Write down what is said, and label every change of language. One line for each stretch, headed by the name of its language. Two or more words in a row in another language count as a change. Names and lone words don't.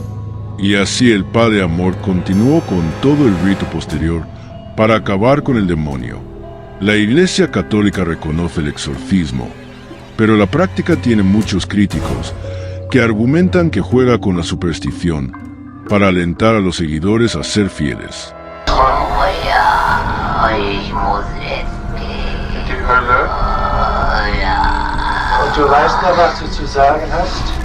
Spanish: Y así el padre Amor continuó con todo el rito posterior para acabar con el demonio. La Iglesia Católica reconoce el exorcismo, pero la práctica tiene muchos críticos que argumentan que juega con la superstición para alentar a los seguidores a ser fieles.
German: Und du weißt noch, was du zu sagen hast?